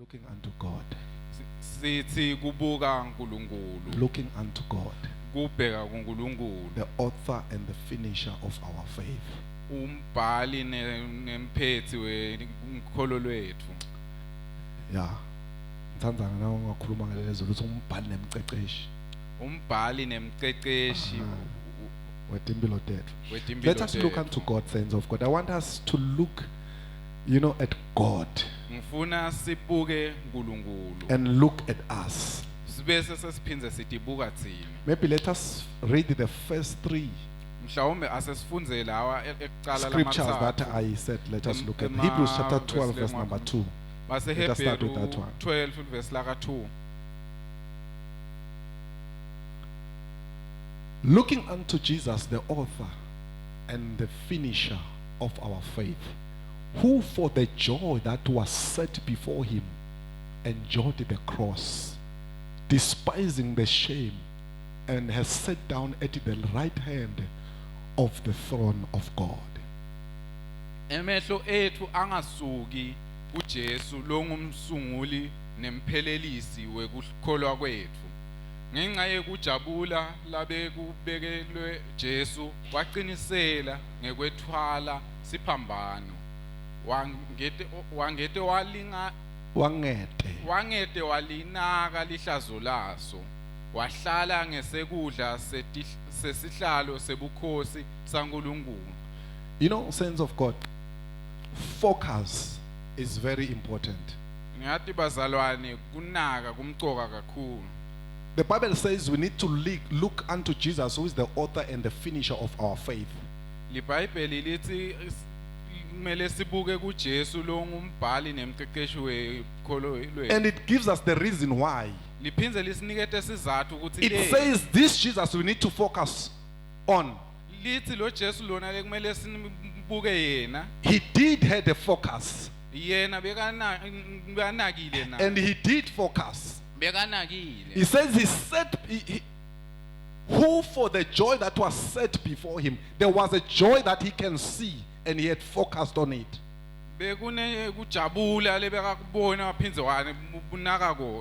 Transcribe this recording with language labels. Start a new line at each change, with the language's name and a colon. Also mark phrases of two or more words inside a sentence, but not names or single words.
English: Looking unto God.
Swati: sithi kubuka uNkulunkulu
English: Looking unto God,
Swati: kubheka kuNkulunkulu
English: the author and the finisher of our faith.
Swati: umbhali nemphethi wenkholo lwethu.
English: Yeah.
Swati: Ngithanda nawe ungakhuluma ngalezo ukuthi umbhali nemceceshi. Umbhali nemceceshi Wetimpilo tethu. wetimpilo
English: Let us look
Swati: tethu.
English: unto God, saints of God. I want us to look, at God
Swati: Ngifuna sibuke uNkulunkulu
English: and look at us.
Swati: sibese sesiphindze sidibuka thina.
English: Maybe let us read the first three
Swati: Mhlawumbe asesifunze lawa ekucala
English: scriptures that
Swati: lamathathu.
English: I said. Let us look at
Swati: Ema-
English: Hebrews chapter verse 12, verse number 2.
Swati: Base
English: Let us start with Hebrew that one.
Swati: 12 verse laka 2.
English: Looking unto Jesus, the author and the finisher of our faith, who for the joy that was set before him endured the cross, despising the shame, and has sat down at the right hand of the throne of God.
Swati: Emehlo ethu angasuki kuJesu longumsunguli nemphelelisi wekukholwa kwethu. Ngenxa yekujabula labe kubekelwe Jesu waqinisela ngekwethwala siphambano. Wangete walinaka lihlazo laso. Wahlala ngesekudla sesihlalo sebukhosi saNkulunkulu.
English: Saints of God, focus is very important.
Swati: Ngathi bazalwane kunaka kumcoka kakhulu.
English: The Bible says we need to look unto Jesus, who is the author and the finisher of our faith.
Swati: LiBhayibheli lithi kumele sibuke kuJesu longumbhali nemceceshi wekholo lwethu.
English: And it gives us the reason why.
Swati: Liphindze lisinikete sizathu ukuthi
English: It says this Jesus we need to focus on.
Swati: lithi lo Jesu lona lekumele sibuke yena.
English: He did have a focus.
Swati: Yena bekanakile na.
English: And he did focus.
Swati: Bekanakile.
English: He says who for the joy that was set before him, there was a joy that he can see and he had focused on it.
Swati: Bekune kujabula lebekakubona waphindze wanaka kona.